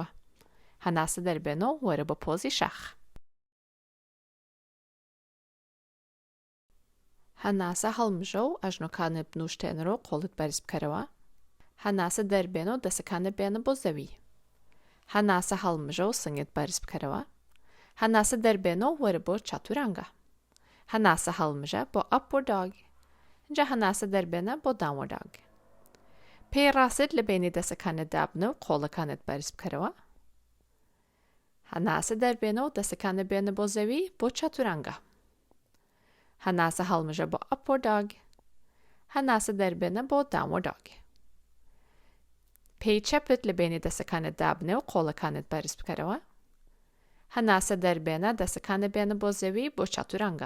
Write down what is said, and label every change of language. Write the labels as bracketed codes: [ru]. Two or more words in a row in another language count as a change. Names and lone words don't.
[ckb] هەناسە دەربێنە و وەرە بە پۆزی شەخ. هەناسە هەڵمژە و ئەژنۆکانت بنوشتێنەوە و قۆڵت بەرز بکەرەوە. هەناسە دەربێنە و دەستەکانت بێنە بۆ زەوی. هەناسە هەڵمژە و سنگت بەرز بکەرەوە. هەناسە دەربێنە و وەرە بۆ چاتورانگە. هەناسە هەڵمژە بۆ [en] upward dog. [ckb] اینجا هەناسە دەربێنە بۆ [en] downward dog. [ckb] پێی ڕاست لە بینی دەستەکانت دابنە و قۆڵەکانت بەرز بکەرەوە. هەناسە دەربێنە و دەستەکانت بێنە بۆ زەوی بۆ چاتورانگە. هەناسە هەڵمژە بۆ [en] upward dog. [ckb] هەناسە دەربێنە بۆ [en] downward dog. [ckb] پێی چەپت لە بینی دەستەکانت دابنێ و قۆڵەکانت بەرز بکەرەوە. هەناسە دەربێنە دەستەکانت بێنە بۆ زەوی بۆ چاتورانگە.